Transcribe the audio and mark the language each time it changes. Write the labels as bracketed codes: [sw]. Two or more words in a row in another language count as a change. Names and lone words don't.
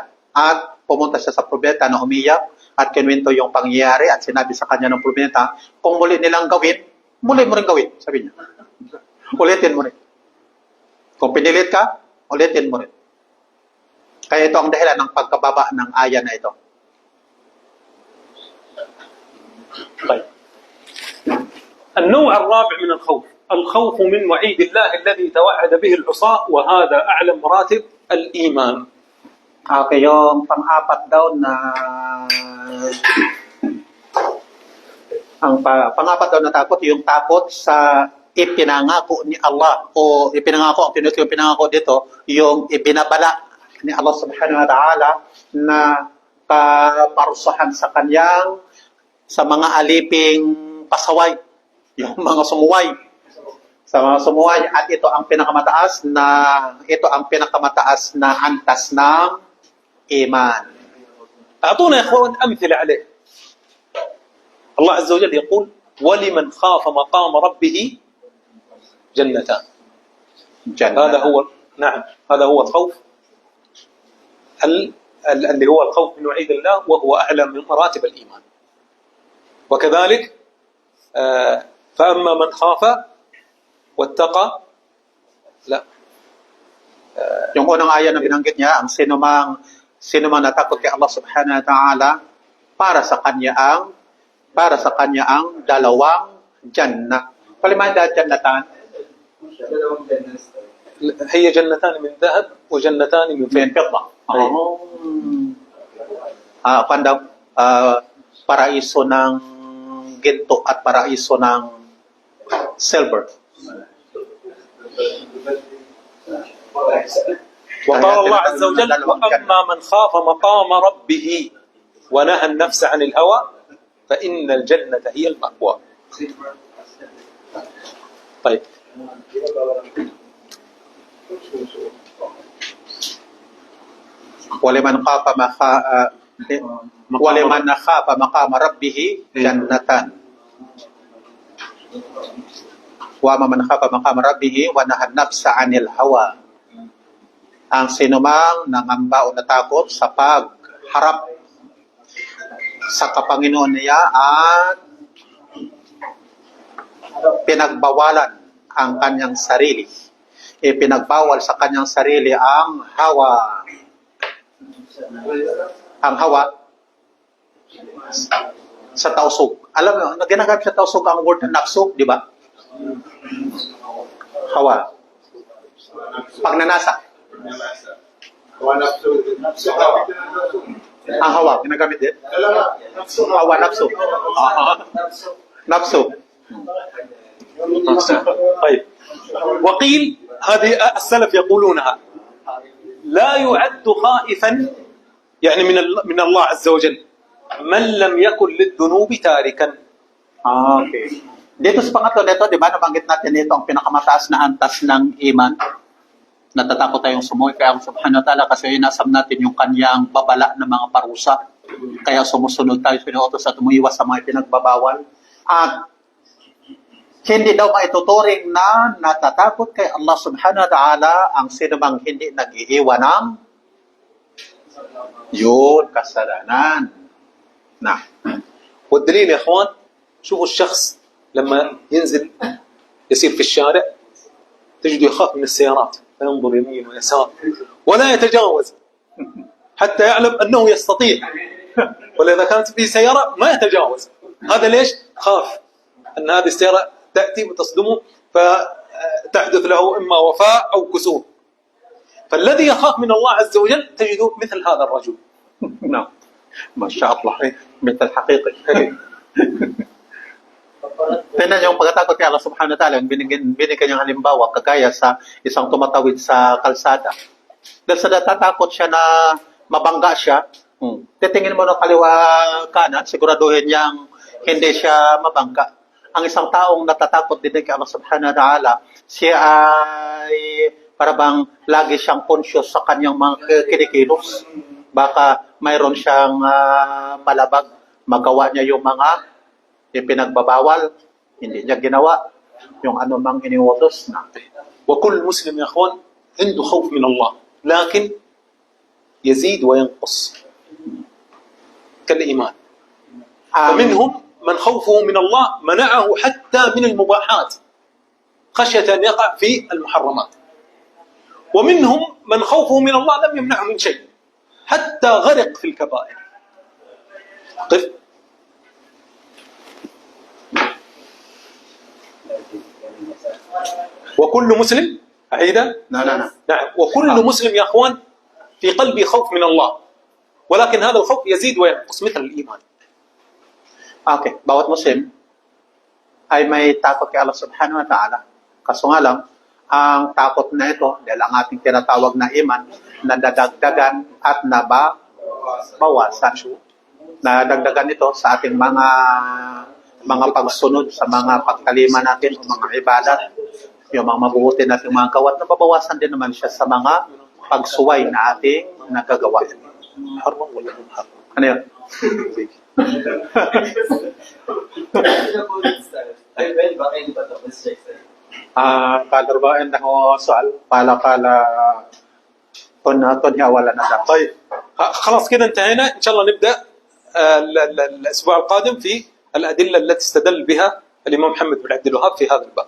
[tl] At pumunta siya sa propeta na umiyak at kinuwento yung pangyayari at sinabi sa kanya ng propeta, kung muli nilang gawin, muli mo rin gawin, sabi niya. Ulitin mo rin. Kung pinilit ka, ulitin mo rin. Kaya ito ang dahilan ng pagkababa ng aya na ito. [ar] طيب. النوع الرابع من الخوف، الخوف من وعيد الله الذي توعد به العصاة، وهذا أعلى مراتب الإيمان. [tl] Okay, yung pang-apat daw na pang-apat daw na takot, yung takot sa ipinangako ni Allah o ipinangako, yung pinangako dito, yung ibinabala ni Allah [ar] سبحانه وتعالى [tl] na kaparusahan sa kanyang sa mga aliping pasaway, yung mga sumuway. Sa mga sumuway, at ito ang pinakamataas na antas ng iman. [ar] أعطونا يا إخوان أمثلة عليه. الله عز وجل يقول ولمن خاف مقام ربه جنتان. هذا هو، نعم، هذا هو الخوف اللي هو الخوف من وعيد الله، وهو أعلى من مراتب الإيمان. وكذلك فأما من خاف واتقى، لا، [tl] Yung unang aya na binanggit niya, ang sinumang natakot kay Allah [ar] سبحانه وتعالى, [tl] para sa kanya ang dalawang jannah. Palimanda jannatan? [ar] هي جنتان من ذهب وجنتان من فضة. [tl] Paraiso ng ginto at paraiso ng silver. [ar] وقال الله عز وجل وأما من خاف مقام ربه ونهى النفس عن الهوى فإن الجنة هي المأوى. طيب، ولمن خاف مقام ربه جنتان. ومن خاف مقام ربه ونهى النفس عن الهوى. [tl] Ang sinumang nangamba o natakot sa pagharap sa kapanginoon niya at pinagbawalan ang kanyang sarili. Ipinagbawal sa kanyang sarili ang hawa. Ang hawa sa tausog. Alam mo, ginagamit sa tausog ang word na naksog, di ba? Hawa. Pagnanasa. Ang hawa, ginagamit din? Hawa, napso. Napso. [ar] طيب وقيل هذه السلف يقولونها لا يعد خائفا يعني من الله عز وجل من لم يكن للذنوب تاركا. [tl] Okay. Dito sa pangatlo nito, di ba, nabanggit natin ito ang pinakamataas na antas ng iman. Natatakot tayong sumuwi kaya ang [ar] سبحانه وتعالى [tl] kasi inasam natin yung kanyang babala ng mga parusa. Kaya sumusunod tayo sinuutos at umuiwas sa mga pinagbabawal. At hindi daw maituturing na natatakot kay Allah [ar] سبحانه وتعالى [tl] ang sinumang hindi nag-iiwan ng yun, kasalanan. Na. [ar] والدليل يا اخوان شوفوا الشخص لما ينزل يسير في الشارع تجده يخاف من السيارات فينظر يمين ويسار ولا يتجاوز حتى يعلم انه يستطيع ولا اذا كانت به سياره ما يتجاوز. هذا ليش؟ خاف ان هذه السياره تاتي وتصدمه فتحدث له اما وفاء او كسور. فالذي يخاف من الله عز وجل تجده مثل هذا الرجل. نعم. ما شاء الله. مثل حقيقي. [tl] Tingnan yung pagkatakot kay Allah [ar] سبحانه وتعالى, [tl] binigyan niyang halimbawa, kagaya sa isang tumatawid sa kalsada. Dahil sa natatakot siya na mabangga siya, titingin mo ng kaliwa kanan, siguraduhin niyang hindi siya mabangga. Ang isang taong natatakot din kay Allah [ar] سبحانه وتعالى, [tl] siya ay parabang lagi siyang conscious sa kanyang mga kinikilos. Baka mayroon siyang malabag, magawa niya yung mga ipinagbabawal, hindi niya ginawa yung anumang iniutos na. [ar] وكل مسلم يا اخوان عنده خوف من الله لكن يزيد وينقص كالإيمان. فمنهم من خوفه من الله منعه حتى من المباحات خشية أن يقع في المحرمات. ومنهم من خوفه من الله لم يمنعه من شيء حتى غرق في الكبائر. قف. وكل مسلم أعيدا؟ لا. نعم. وكل مسلم يا أخوان في قلبه خوف من الله ولكن هذا الخوف يزيد وينقص مثل الإيمان. [tl] Okay, bawat Muslim ay may takot kay Allah [ar] سبحانه وتعالى. [tl] Kaso nga lang, ang takot na ito, dahil ang ating tinatawag na iman, nadadagdagan at nabawasan. Nadagdagan ito sa ating mga pagsunod sa mga pagkalima natin o mga ibadat, yung mga mabubuti natin mga kawat, nababawasan din naman siya sa mga pagsuway na ating nagagawa. Ano yun? [ar] قال 40 سؤال قال كنا ولا ندم. طيب خلاص كذا انتهينا. ان شاء الله نبدا الاسبوع القادم في الادله التي استدل بها الامام محمد بن عبد الوهاب في هذا الباب.